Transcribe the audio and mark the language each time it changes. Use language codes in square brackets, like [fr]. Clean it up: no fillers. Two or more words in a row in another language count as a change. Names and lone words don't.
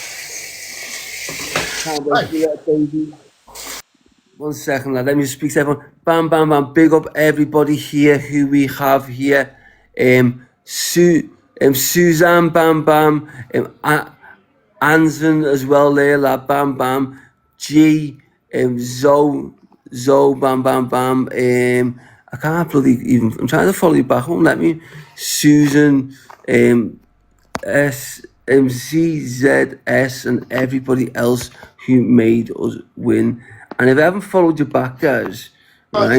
[en] Right. 1 second, lad. Let me just speak to everyone. Bam, bam, bam. Big up everybody here who we have here. Suzanne, bam, bam. Anson as well there, lad. Bam, bam. G, Zoe, bam, bam, bam. I can't bloody even. I'm trying to follow you back. Won't let me. Susan, CZS, and everybody else who made us win. And if I haven't followed you back, guys, right?